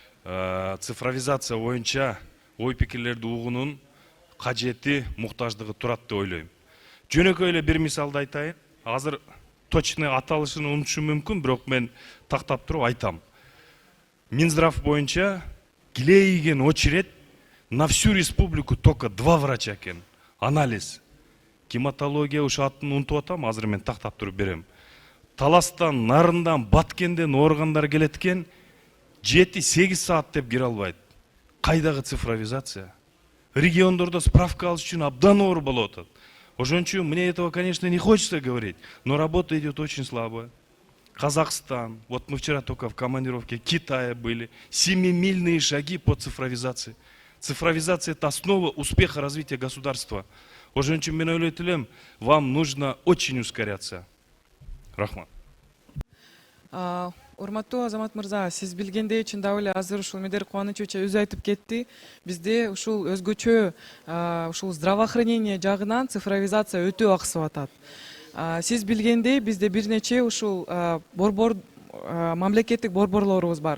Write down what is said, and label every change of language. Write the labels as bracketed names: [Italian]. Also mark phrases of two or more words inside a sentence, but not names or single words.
[Kyrgyz] цифровизация боюнча ой пикирлерди угуунун кажети, муктаждыгы турат деп ойлойм. Жөнөкөй эле бир мисалды айтайын. Азыр точный аталышын унутушум мүмкүн, бирок мен тактап туруп айтам. Минздрав боюнча килейген [Russian] очередь на всю республику только 2 врача экен. [Kyrgyz] Анализ. Гематология ушу атын унутуп атам, азыр мен тактап туруп берем. Таластан, Нарындан, Баткенден органдар келет экен, 7-8 саат деп кире албайт. Кайдагы цифровизация? Региондордо справка алыш үчүн абдан оор болуп атат. Ошон үчүн [Russian] мне этого, конечно, не хочется говорить, но работа идет очень слабо. Казахстан, вот мы вчера только в командировке Китая были, 7-мильные шаги по цифровизации. Цифровизация – это основа успеха развития государства. [Kyrgyz] Ошон үчүн мен ойлойт элем, [Russian] вам нужно очень ускоряться. [Kyrgyz] Рахмат. Урматтуу Азамат мырза, сиз билгендей чын да эле азыр ушул Медер Кубанычевич өзү айтып кетти. Бизде ушул өзгөчө ушул здравоохранение жагынан цифровизация өтө аксып атат. Сиз билгендей бизде бир нече ушул борбор мамлекеттик борборлорубуз бар.